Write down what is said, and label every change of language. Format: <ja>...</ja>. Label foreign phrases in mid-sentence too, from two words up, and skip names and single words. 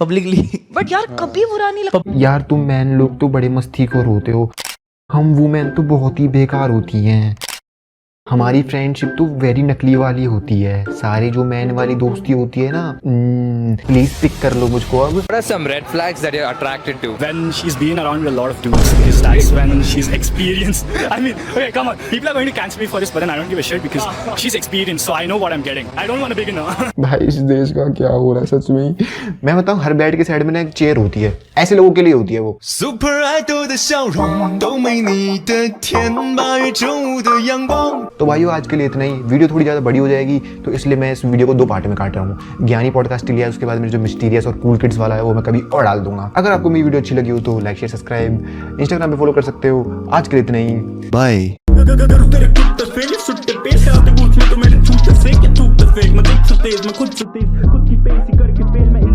<hi>पब्लिकली। बट यार कभी बुरा नहीं लगता। यार तुम मैन लोग तो बड़े मस्तीखोर होते हो, हम वुमेन तो बहुत ही बेकार होती हैं। हमारी फ्रेंडशिप तो वेरी नकली वाली होती है। सारी जो मैन वाली दोस्ती होती है ना,</hi> <en>please pick</en> <hi>कर लो मुझको अब।</hi> <en>What are some red flags that you're attracted to? When she's been around with a lot of dudes, because that's when she's experienced. I mean, okay, come on. People are going to cancel me for this, but then I don't give a shit because she's experienced, so I know what I'm getting. I don't want to begin now.</en> <hi>भाई इस देश का क्या हो रहा है सच में ही। मैं बताऊं, हर बेड के साइड में ना एक चेयर होती है, ऐसे लोगों के लिए होती है वो।</hi> <en>Super idol</en> <zh>的笑容都没你的甜，8月正午的阳光。</zh> <hi>तो भाइयों आज के लिए इतना ही। वीडियो थोड़ी ज़्यादा बड़ी हो जाएगी तो इसलिए मैं इस वीडियो को 2 पार्ट में काट रहा हूँ। ज्ञानी पॉडकास्ट लिया, उसके बाद मेरे जो मिस्टीरियस और</hi> <en>cool kids</en> <hi>वाला है वो मैं कभी और डाल दूंगा। अगर आपको मेरी वीडियो अच्छी लगी हो तो</hi> <en>like share subscribe</en> <hi>इंस्टाग्राम पे फॉलो कर सकते हो। आज के लिए इतना ही, बाय। खुद की पेशी करके</hi>